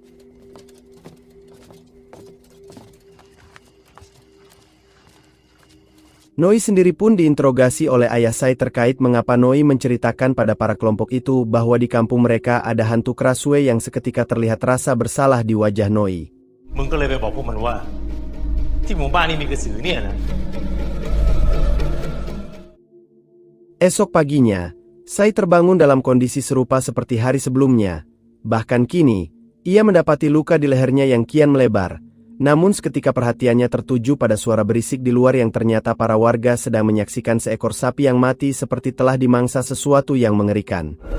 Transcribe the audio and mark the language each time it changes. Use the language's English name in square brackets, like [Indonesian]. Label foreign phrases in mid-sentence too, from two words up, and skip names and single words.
[Indonesian] Noi sendiri pun diinterogasi oleh ayah Sai terkait mengapa Noi menceritakan pada para kelompok itu bahwa di kampung mereka ada hantu Krasue yang seketika terlihat rasa bersalah di wajah Noi. [Thai] มึงก็เลยไปบอกพวกมันว่าที่หมู่บ้านนี้มีกระสือเนี่ยนะ [Indonesian] Esok paginya, Sai terbangun dalam kondisi serupa seperti hari sebelumnya. Bahkan kini, ia mendapati luka di lehernya yang kian melebar. Namun seketika perhatiannya tertuju pada suara berisik di luar yang ternyata para warga sedang menyaksikan seekor sapi yang mati seperti telah dimangsa sesuatu yang mengerikan.